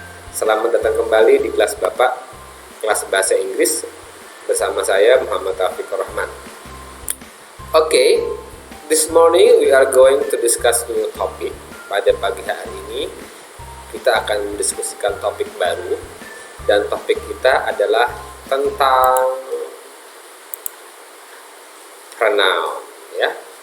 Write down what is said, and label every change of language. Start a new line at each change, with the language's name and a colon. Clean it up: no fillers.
Indonesian: Selamat datang kembali di kelas Bapak, kelas bahasa Inggris bersama saya Muhammad Taufikur Rahman.
English: Oke, this morning we are going to discuss new topic.
Indonesian: Pada pagi hari ini kita akan mendiskusikan topik baru, dan topik kita adalah tentang pronoun, ya.